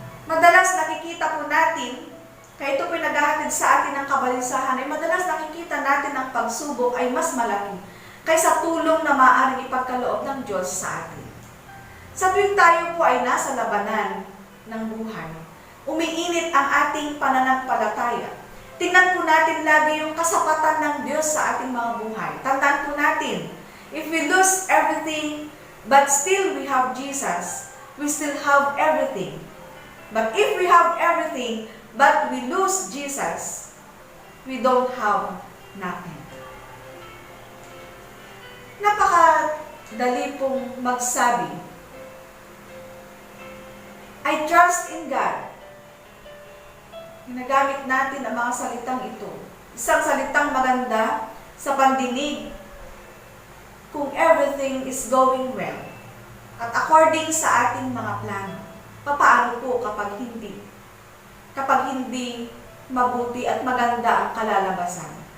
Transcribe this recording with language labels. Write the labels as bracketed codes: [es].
[tl] Madalas nakikita po natin, kaya ito po naghahatid sa atin ng kabalinsahan, ay madalas nakikita natin ang pagsubok ay mas malaki kaysa tulong na maaaring ipagkaloob ng Diyos sa atin. Sa tuwing tayo po ay nasa labanan ng buhay, umiinit ang ating pananampalataya. Tingnan po natin lagi yung kasapatan ng Diyos sa ating mga buhay. Tandaan po natin, [en] if we lose everything, but still we have Jesus, we still have everything. But if we have everything, but we lose Jesus, we don't have nothing. [tl] Napakadali pong magsabi, [en] I trust in God. [tl] Ginagamit natin ang mga salitang ito. Isang salitang maganda sa pandinig kung [en] everything is going well [tl] at according sa ating mga plano. Papaano po kapag hindi? Kapag hindi mabuti at maganda ang kalalabasan.